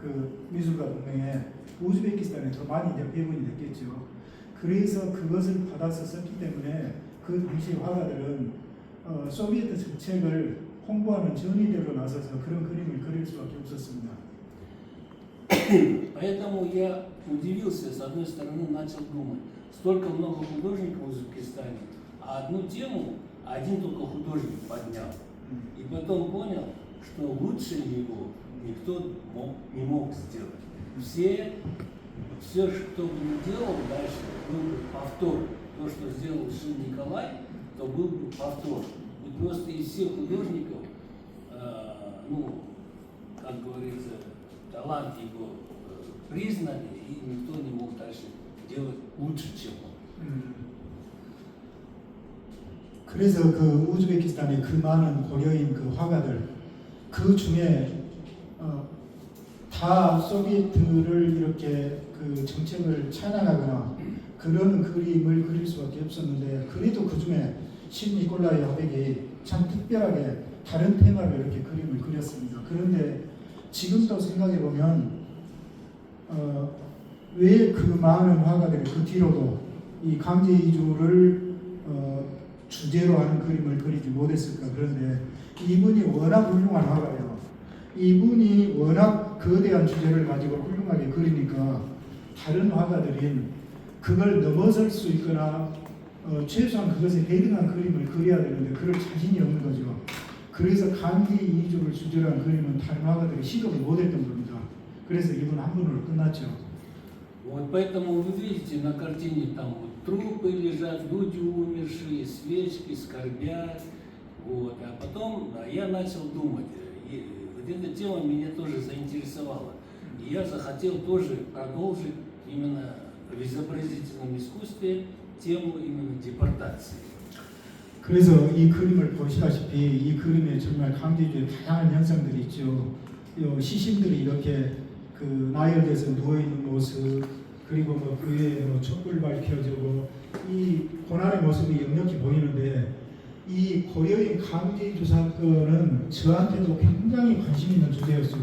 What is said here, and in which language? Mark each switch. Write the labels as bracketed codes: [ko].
[ko] 그 미술가 동맹에 우즈베키스탄에 더 많이 이제 배분이 됐겠죠. 그래서 그것을 받아서 썼기 때문에 그 당시 화가들은 소비에트 정책을 홍보하는 전위대로 나서서 그런 그림을 그릴 수밖에 없었습니다. [ru] Поэтому я удивился, с одной стороны, начал думать, столько много художников в Узбекистане, а одну тему один только художник поднял. И потом понял, что лучше его никто не мог сделать. Все, что бы ни делал дальше, был бы повтор. То, что сделал Шин Николай, то был бы повтор. И просто из всех художников, ну, как говорится, талант его признали, и никто не мог дальше делать лучше, чем он. [ko] 그래서 그 우즈베키스탄의 그 많은 고려인 그 화가들 그 중에 다 소비에트를 이렇게 그 정책을 찬양하거나 그런 그림을 그릴 수밖에 없었는데 그래도 그 중에 신 니콜라이 화백이 참 특별하게 다른 테마로 이렇게 그림을 그렸습니다. 그런데 지금도 생각해 보면 왜 그 많은 화가들이 그 뒤로도 이 강제 이주를 주제로 하는 그림을 그리지 못했을까. 그런데 이분이 워낙 훌륭한 화가예요. 이분이 워낙 거대한 주제를 가지고 훌륭하게 그리니까 다른 화가들인 그걸 넘어설 수 있거나 최소한 그것에 대등한 그림을 그려야 되는데 그럴 자신이 없는 거죠. 그래서 강제 이주를 주제로 한 그림은 다른 화가들이 시도를 못했던 겁니다. 그래서 이분 한 분으로 끝났죠. [ru] Вот поэтому вы видите на картине там вот трупы лежат, люди умершие, свечки, скорбят. Вот. А потом я начал думать, и вот эта тема меня тоже заинтересовала. И я захотел тоже продолжить именно в изобразительном искусстве тему именно депортации. [ko] 그래서 이 그림을 보시다시피 이 그림에 정말 강제주의 다양한 현상들이 있죠. 시신들이 이렇게 그 나열돼서 누워 있는 모습, 그리고 뭐 그 위에 뭐 촛불 밝혀지고 이 고난의 모습이 역력히 보이는데 이 고려인 강제주 사건은 저한테도 굉장히 관심 있는 주제였어요.